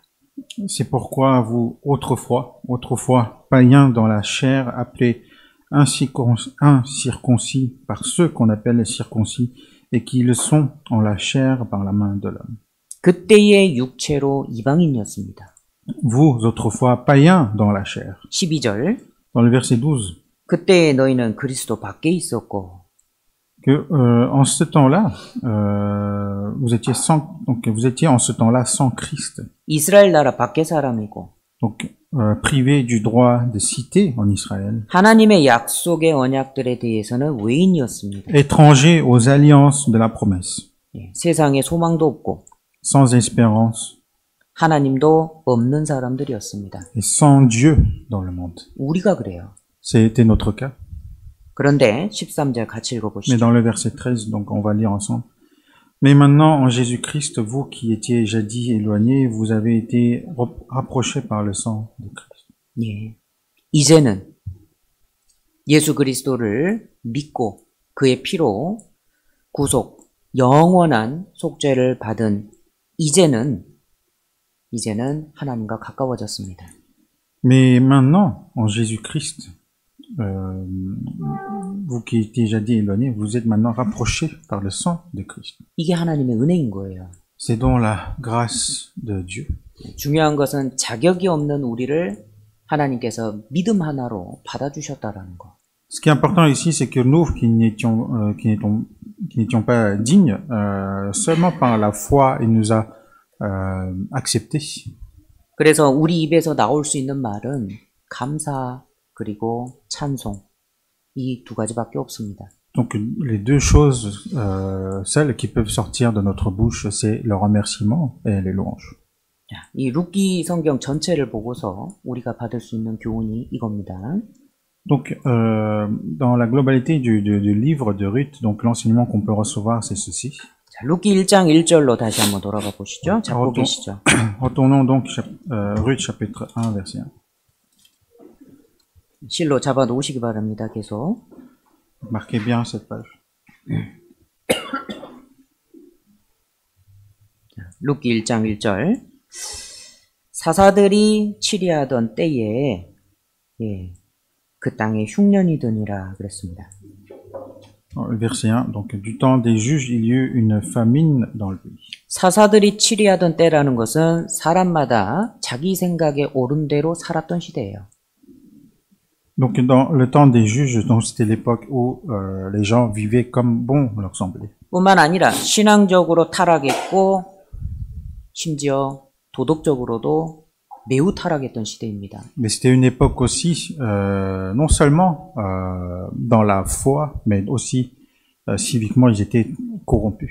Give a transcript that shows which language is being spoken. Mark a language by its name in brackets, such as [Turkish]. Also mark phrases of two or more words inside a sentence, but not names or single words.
[French] C'est pourquoi vous, autrefois, païens dans la chair, appelés incirconcis par ceux qu'on appelle les circoncis, et qui le sont en la chair par la main de l'homme. [Korean] 그때의 육체로 이방인이었습니다. [French] Vous, autrefois, païens dans la chair. [Korean] 12절. [French] Dans le verset 12. [Korean] 그때 너희는 그리스도 밖에 있었고. [French] Que en ce temps-là, vous étiez en ce temps-là sans Christ. [Korean] 이스라엘 나라 밖에 사람이고. [French] Donc privé du droit de cité en Israël. [Korean] 하나님의 약속의 언약들에 대해서는 외인이었습니다. [French] Étranger aux alliances de la promesse. [Korean] 세상에 소망도 없고. [French] Sans espérance. [Korean] 하나님도 없는 사람들이었습니다. [French] Et sans Dieu dans le monde. [Korean] 우리가 그래요. [French] C'était notre cas. [Korean] 그런데 13절 같이 읽어보시죠. [French] Mais dans le verset 13, donc on va lire ensemble. Mais maintenant, en Jésus-Christ, vous qui étiez jadis éloignés, vous avez été rapprochés par le sang de Christ. [Korean] 예. 이제는 예수 그리스도를 믿고 그의 피로 구속, 영원한 속죄를 받은 이제는 하나님과 가까워졌습니다. [French] Mais maintenant, en Jésus-Christ, vous qui étiez jadis éloignés, vous êtes maintenant rapprochés par le sang de Christ. [Korean] 이게 하나님의 은혜인 거예요. [French] C'est donc la grâce de Dieu. [Korean] 중요한 것은 자격이 없는 우리를 하나님께서 믿음 하나로 받아주셨다라는 거. [French] Ce qui est important ici, c'est que nous qui n'étions pas dignes, seulement par la foi, il nous a acceptés. [Korean] 그래서 우리 입에서 나올 수 있는 말은 감사 그리고 찬송 이 두 가지밖에 없습니다. [French] Donc les deux choses, celles qui peuvent sortir de notre bouche, c'est le remerciement et les louanges. [Korean] 이 룻기 성경 전체를 보고서 우리가 받을 수 있는 교훈이 이겁니다. [French] Donc dans la globalité du livre de Ruth, donc l'enseignement qu'on peut recevoir, c'est ceci. [Korean] 자, 룻기 1장 1절로 다시 한번 돌아가 보시죠. 잡고 계시죠. [French] Retournons donc Ruth chapitre 1 verset 1. [Korean] 실로 잡아 놓으시기 바랍니다. 계속. [French] Marquez bien cette page. [Korean] 룻기 1장 1절. 사사들이 치리하던 때에 그 땅에 흉년이 드니라 그랬습니다. [French] Verset 1. Donc du temps des juges, il y eut une famine dans le pays. [Korean] 사사들이 치리하던 때라는 것은 사람마다 자기 생각에 옳은 대로 살았던 시대예요. [French] Donc dans le temps des juges, donc c'était l'époque où les gens vivaient comme bon leur semblait. [Korean] 뿐만 아니라 신앙적으로 타락했고 심지어 도덕적으로도 매우 타락했던 시대입니다. [French] Mais c'était une époque aussi, non seulement dans la foi, mais aussi civiquement, ils étaient corrompus.